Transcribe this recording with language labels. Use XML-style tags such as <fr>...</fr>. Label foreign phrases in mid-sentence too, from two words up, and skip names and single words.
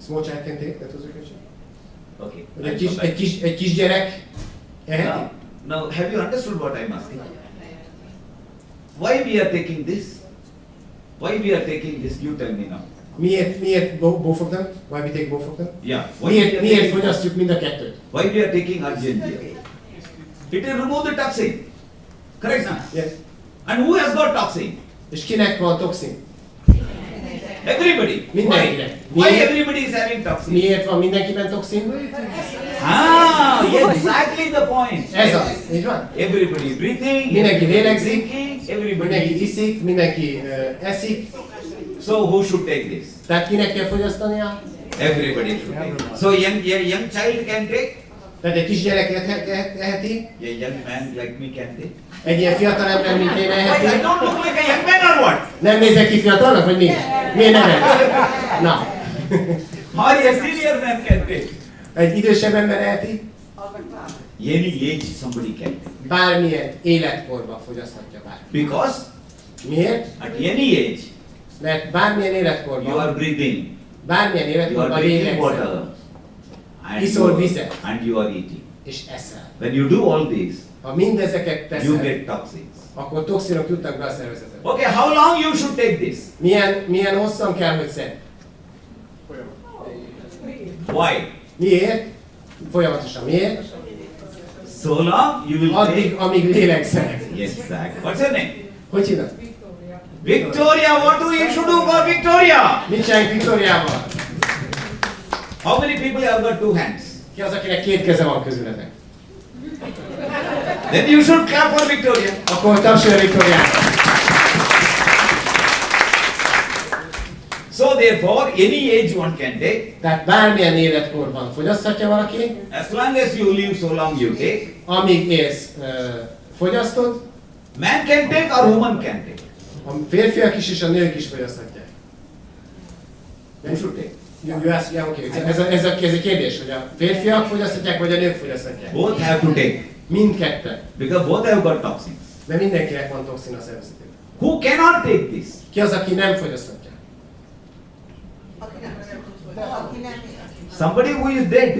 <en>Small child can take, that was your question? Okay.</en> <hu>Hogy</hu> <en>I'll come back.</en> <hu>egy kisgyerek eheti?</hu> <en>Now, have you understood what I'm asking? Why we are taking this? Why we are taking this? You tell me now. Miért both of them? Why we take both of them? Yeah. Why we are</en> <hu>Miért</hu> <en>taking-</en> <hu>fogyasztjuk mind a kettőt?</hu> <en>Why we are taking Argentia? It will remove the toxin. Correct, na? Yes. And who has got toxin?</en> <hu>És kinek van toxin?</hu> <en>Everybody.</en> <hu>Mindenkinek.</hu> <en>Why</en> <hu>Miért?</hu> <en>everybody is having toxin?</en> <hu>Miért van mindenkiben toxin?</hu> <en>Exactly the point.</en> <hu>Ez az, így van?</hu> <en>Everybody breathing,</en> <hu>Mindenki</hu> <en>everybody</en> <hu>lélegzik,</hu> <en>thinking,</en> <hu>mindenki</hu> <en>everybody.</en> <hu>iszik, mindenki eszik.</hu> <en>So who should take this?</en> <hu>Tehát kinek kell fogyasztania?</hu> <en>Everybody should take it. So young child can take,</en> <hu>Tehát egy kisgyerek eheti,</hu> <en>a young man like me can take.</en> <hu>egy ilyen fiatal ember, mint én</hu> <en>Why, I</en> <hu>eheti.</hu> <en>don't look like a young man or what?</en> <hu>Nem nézek ki fiatalnak, vagy mi? Miért nem eheti? Na,</hu> <en>Or a senior man can take.</en> <hu>egy idősebb ember eheti,</hu> <en>Any age somebody can take.</en> <hu>bármilyen életkorban fogyaszthatja bár.</hu> <en>Because</en> <hu>Miért?</hu> <en>at any age</en> <hu>Mert bármilyen</hu> <en>you are</en> <hu>életkorban,</hu> <en>breathing,</en> <hu>bármilyen</hu> <en>you are</en> <hu>életkorban</hu> <en>drinking</en> <hu>lélegzel,</hu> <en>water,</en> <hu>Iszol vizet.</hu> <en>and you are eating.</en> <hu>és eszel.</hu> <en>When you do all this,</en> <hu>Ha mindezeket</hu> <en>you</en> <hu>teszed,</hu> <en>get toxins.</en> <hu>akkor toxinok jutnak be a szervezetbe.</hu> <en>Okay, how long you should take this?</en> <hu>Milyen hosszan kell, hogy szed?</hu> <en>Why?</en> <hu>Miért? Folyamatosan. Miért?</hu> <en>So long you will</en> <hu>Addig,</hu> <en>take.</en> <hu>amíg lélegzel.</hu> <en>Yes, exactly. What's your name?</en> <hu>Hogy hívnak?</hu> <en>Victoria. What do you should do for Victoria?</en> <hu>Mit csináljunk Viktóriával?</hu> <en>How many people have got two hands?</en> <hu>Ki az, akinek két keze van közületek?</hu> <en>Then you should clap for Victoria.</en> <hu>Akkor tapsolja Viktóriát.</hu> <en>So therefore, any age one can take.</en> <hu>Tehát bármilyen életkorban fogyaszthatja valaki,</hu> <en>As long as you live, so long you take.</en> <hu>amíg élsz, fogyasztod,</hu> <en>Man can take or woman can take.</en> <hu>a férfiak is és a nők is fogyaszthatják.</hu> <en>Who should take? Yeah, okay.</en> <hu>Ez egy kérdés, hogy a férfiak fogyaszthatják, vagy a nők fogyaszthatják.</hu> <en>Both have to take.</en> <hu>Mindketten.</hu> <en>Because both have got toxins.</en> <hu>Mert mindenkinek van toxin a szervezetében.</hu> <en>Who cannot take this?</en> <hu>Ki az, aki nem fogyaszthatja?</hu> <en>Somebody who is dead.</en>